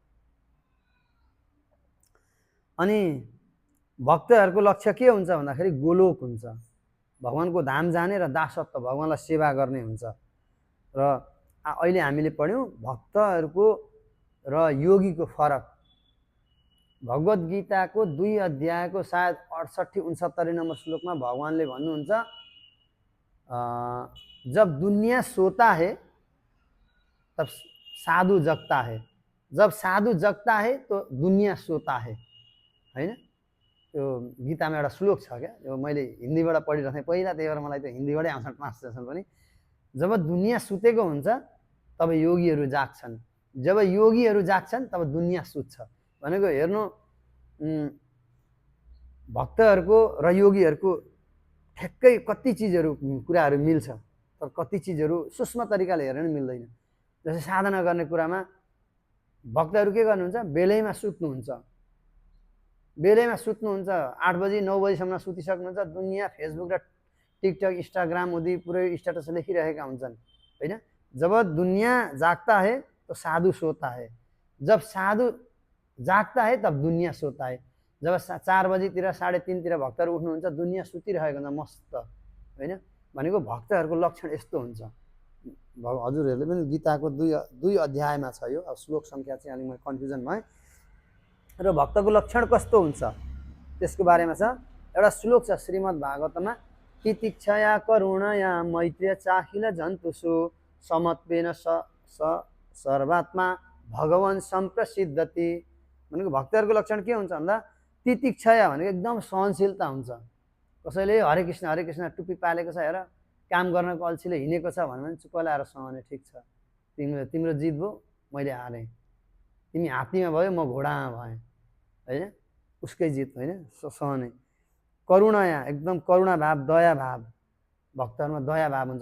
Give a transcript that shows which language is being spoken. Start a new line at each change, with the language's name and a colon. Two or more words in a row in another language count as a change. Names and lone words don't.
Nepali: अनि भक्तहरूको लक्ष्य के हुन्छ भन्दाखेरि गोलोक हुन्छ, भगवानको धाम जाने र दासत्व भगवानलाई सेवा गर्ने हुन्छ। र अहिले हामीले पढ्यौँ भक्तहरूको र योगीको फरक। भगवत गीताको 2 अध्यायको सायद 68-69 नम्बर श्लोकमा भगवानले भन्नुहुन्छ,
Hindi: जब दुनिया सोता है तब साधु जगता है, जब साधु जगता है तो दुनिया सोता है होइन।
Nepali: त्यो गीतामा एउटा श्लोक छ क्या, यो मैले हिन्दीबाट पढिरहेको थिएँ पहिला, त्यही भएर मलाई त्यो हिन्दीबाटै आउँछ ट्रान्सलेसन पनि। जब दुनिया सुतेको हुन्छ तब योगीहरू जाग्छन्, जब योगीहरू जाग्छन् तब दुनिया सुत्छ। भनेको हेर्नु भक्तहरूको र योगीहरूको ठ्याक्कै कति चिजहरू कुराहरू मिल्छ, तर कति चिजहरू सूक्ष्म तरिकाले हेरेर मिल्दैन। जस्तै साधना गर्ने कुरामा भक्तहरू के गर्नुहुन्छ, बेलैमा सुत्नुहुन्छ, बेलैमा सुत्नुहुन्छ, 8 बजी 9 बजीसम्म सुतिसक्नुहुन्छ, दुनियाँ फेसबुक र टिकटक इन्स्टाग्राम उदी पुरै स्ट्याटस लेखिरहेका हुन्छन् होइन।
Hindi: जब दुनियाँ जागता है तो साधु सोता है, जब साधु जागता है तब दुनियाँ सोता है।
Nepali: जब 4 बजीतिर 3:30तिर भक्तहरू उठ्नुहुन्छ, दुनियाँ सुतिरहेको हुन्छ मस्त होइन। भनेको भक्तहरूको लक्षण यस्तो हुन्छ। हजुरहरूले पनि गीताको 2 अध्यायमा छ यो, अब श्लोक सङ्ख्या चाहिँ अलिक म कन्फ्युजन भएँ। र भक्तको लक्षण कस्तो हुन्छ त्यसको बारेमा छ एउटा श्लोक छ श्रीमद् भागवतमा,
Sanskrit: तितिक्षया करुणया मैत्र्य चाखिल जन्तुषु समत्वेन सर्वात्मा भगवान सम्प्रसिद्धति।
Nepali: भनेको भक्तहरूको लक्षण के हुन्छ भन्दा तितिक्षया भनेको एकदम सहनशीलता हुन्छ। कसैले हरे कृष्ण टुप्पी पालेको छ हेर, काम गर्नको अल्छीले हिँडेको छ भने चुप्प लाएर सहने, ठिक छ तिम्रो जित भयो, मैले हारेँ, तिमी हात्तीमा भयो म घोडामा भएँ होइन, उसकै जित होइन, सहने। करुणया एकदम करुणा भाव, दया भाव, भक्तहरूमा दया भाव हुन्छ।